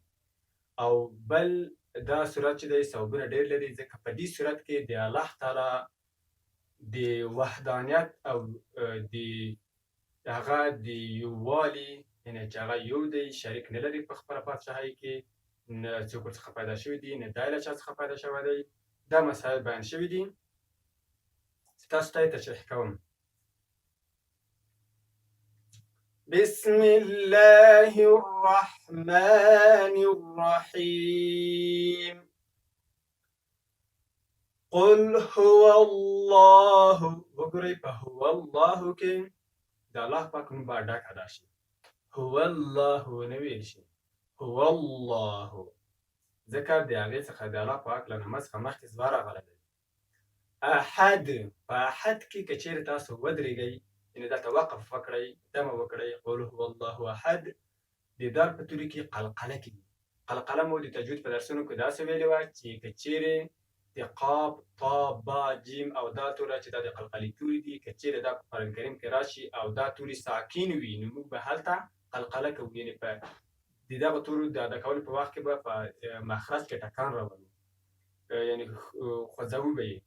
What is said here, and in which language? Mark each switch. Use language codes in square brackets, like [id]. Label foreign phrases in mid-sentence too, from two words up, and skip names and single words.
[ps] او بل دا سورت چې دی ثوابونه ډېر لري، ځکه په دې سورت کې د الله تعالی د وحدانیت او د هغه د یووالي، یعنې چې هغه یو دی، شریک نه لري په خپله پادشاهۍ کې، نه څوک ورڅخه پیدا شوي دي، نه دی له چا څخه پیدا شوی دی. دا مسایل بیان شوي دي چې تاسو ته یې تشریح کوم. [ar] بسم الله الرحمن الرحيم قل هو الله. [ps] وګورئ په [ar] هو الله [ps] کې د الله پاک نوم به ډک ادا شي، [ar] هو الله [ps] ونه ویل شي، [ar] هو الله، [ps] ځکه د هغې څخه د الله پاک له نامه څخه مخکې زما راغلی دی. احد، په احد کې که چیرې تاسو ودرېږئ، یعنې دلته وقف وکړئ، دمه وکړئ، [ar] قل هو الله احد، [ps] د دال په توري کې قلقله کېږي. قلقله مو د تجوید په درسونو کې داسې ویلې وه چې که چیرې د قاف، تا، با، جیم او دا توره چې دا د قلقلې توري دي، که چیرې دا په قرآن کریم کې راشي او دا توري ساکین وي، نو موږ به هلته قلقله کوو، یعنې په د دغه تورو د ادا کولو په وخت کې به په مخرج کې ټکان راولو، یعنې خوځوو به یې.